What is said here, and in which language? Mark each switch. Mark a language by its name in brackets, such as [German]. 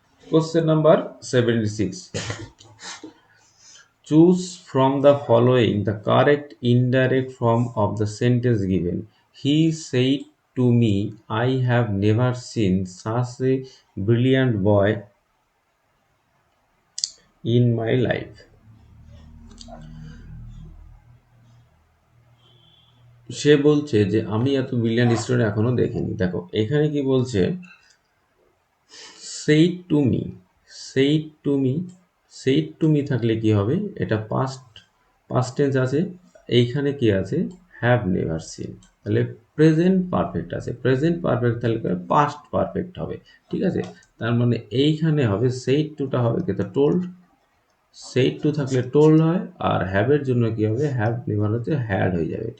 [English] Question number 76, choose from the following the correct indirect form of the sentence given. He said to me, I have never seen such a brilliant boy in my life. [Bangla] সে বলছে যে আমি এত brilliant student এখনো দেখিনি। দেখো এখানে কি বলছে? said to me, said to me, said to me থাকলে কি হবে? এটা পাস্ট টেন্স আছে। এইখানে কি আছে? হ্যাভ নেভার সিন, তাহলে প্রেজেন্ট পারফেক্ট আছে। প্রেজেন্ট পারফেক্ট তাহলে পাস্ট পারফেক্ট হবে। ঠিক আছে, তার মানে এইখানে হবে said to টা হবে কি? টোল্ড। said to থাকলে টোল্ড হয়, আর হ্যাভের জন্য কি হবে? হ্যাভ নেভার হচ্ছে হ্যাড হয়ে যাবে।